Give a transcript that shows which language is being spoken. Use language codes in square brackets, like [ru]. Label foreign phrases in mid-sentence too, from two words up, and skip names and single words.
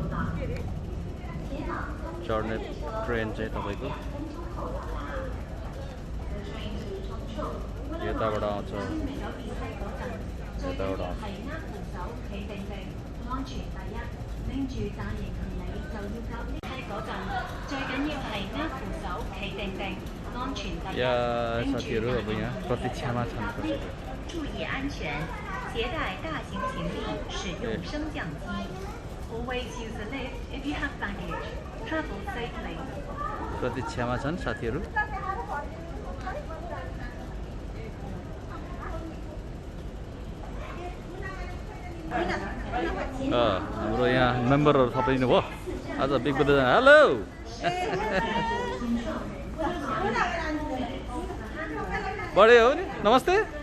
[ne] चढ्ने ट्रेन चाहिँ तपाईँको यताबाट आउँछ यताबाट आउँछ यहाँ साथीहरू अब यहाँ प्रतीक्षामा छन् कसैको [zh] 注意安全，携带大型行李，使用升降机。 [en] Always use the lift if you have baggage. Travel safely. [ne] प्रतीक्षामा छन् साथीहरू हाम्रो यहाँ मेम्बरहरू थपिनु भयो आज बिग बुद्ध हेलो बढे हो नि नमस्ते